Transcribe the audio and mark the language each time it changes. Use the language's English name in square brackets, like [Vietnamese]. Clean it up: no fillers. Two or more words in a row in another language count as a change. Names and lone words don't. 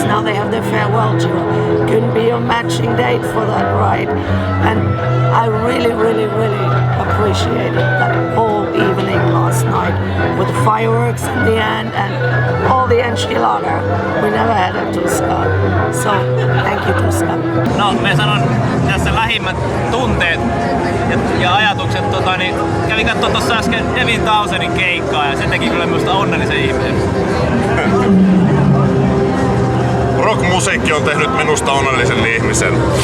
[English] Now they have their farewell tour. Couldn't be a matching date for that ride, and I really, really, really appreciated that whole evening last night with the fireworks in the end and all the enchilada. We never had a Tuska, so thank you Tuska. [Finnish] No, me sanon tässä lähimmät tunteet ja ajatukset, niin kävin katsoa tuossa äsken Devin Townsendin keikkaa ja se teki kyllä minusta onnellisen ihmisen. Rockmusiikki on tehnyt minusta onnellisen ihmisen.